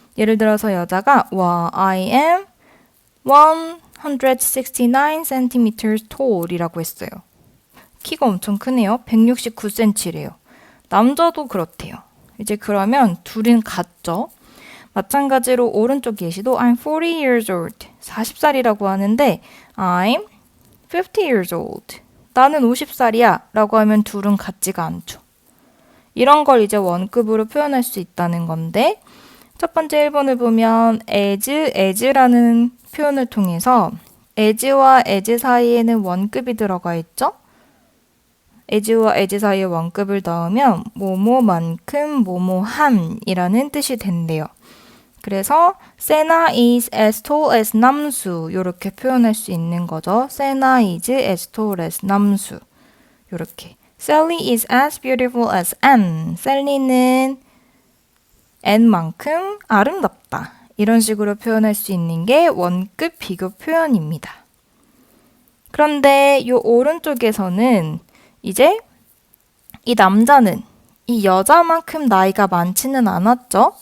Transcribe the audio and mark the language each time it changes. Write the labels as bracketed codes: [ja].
[ko] 예를 들어서 여자가 와, [en] I am 169cm tall [ko] 이라고 했어요. 키가 엄청 크네요. 169cm래요. 남자도 그렇대요. 이제 그러면 둘은 같죠? 마찬가지로 오른쪽 예시도 [en] I'm 40 years old. [ko] 40살이라고 하는데 [en] I'm 50 years old. [ko] 나는 50살이야 라고 하면 둘은 같지가 않죠. 이런 걸 이제 원급으로 표현할 수 있다는 건데 첫 번째 1번을 보면 as라는 표현을 통해서 as와 as 사이에는 원급이 들어가 있죠? as와 as 사이에 원급을 넣으면 뭐뭐만큼 뭐뭐함이라는 뜻이 된대요. 그래서 세나 [en] is as tall as [ko] 남수 이렇게 표현할 수 있는 거죠. [en] 세나 is as tall as 남수 [ko] 이렇게 [en] Sally is as beautiful as Anne. [ko] 셀리는 Anne만큼 아름답다. 이런 식으로 표현할 수 있는 게 원급 비교 표현입니다. 그런데 이 오른쪽에서는 이제 이 남자는 이 여자만큼 나이가 많지는 않았죠?